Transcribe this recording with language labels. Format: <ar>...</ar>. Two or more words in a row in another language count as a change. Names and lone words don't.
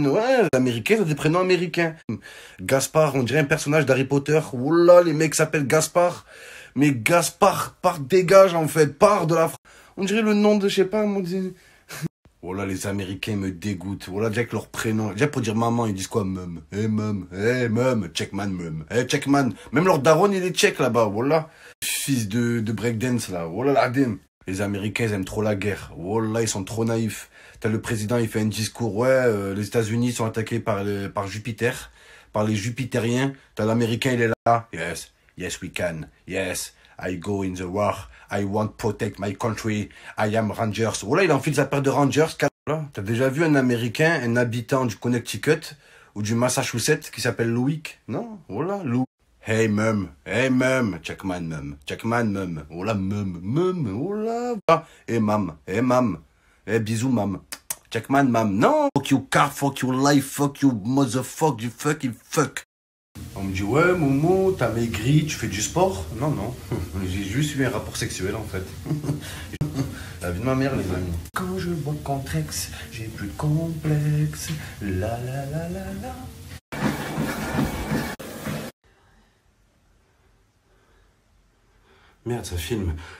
<fr>Ouais, les Américains, ils ont des prénoms américains. Gaspard, on dirait un personnage d'Harry Potter. Voilà, les mecs s'appellent Gaspard. Mais Gaspard, dégage, en fait. Part de la... On dirait le nom de, je sais pas, moi... Voilà, les Américains me dégoûtent. Voilà, déjà avec leur prénom. Déjà pour dire maman, ils disent quoi?</fr> <en>Mum. Hey, mum. Checkman, mum. Hey, checkman.</en> <fr>Même leur daron, il est check là-bas. Voilà. Fils de breakdance, là. Voilà, l'adem. Les Américains, ils aiment trop la guerre. Voilà, ils sont trop naïfs. T'as le président, il fait un discours. Ouais, les États-Unis sont attaqués par Jupiter. Par les Jupitériens. T'as l'Américain, il est là.</fr> <en>Yes, we can. Yes. I go in the war. I want to protect my country. I am Rangers.</en> <fr>Voilà, il enfile sa paire de Rangers. Voilà. T'as déjà vu un Américain, un habitant du Connecticut ou du Massachusetts qui s'appelle Louis? Non, voilà, Louis.</fr> <en>Hey mum, checkman mum, voilà mum, voilà. Hey mam, hey bisous mam, checkman mam,</en> <fr>non.</fr> <en>Fuck you car, fuck you life, fuck you motherfucker, you fucking fuck.</en> <fr>On me dit, ouais, Momo, t'as maigri, tu fais du sport? Non, j'ai juste eu un rapport sexuel, en fait. La vie de ma mère, les amis. Quand je bois contre ex, j'ai plus de complexe. La la la la la. Merde, ça filme.</fr>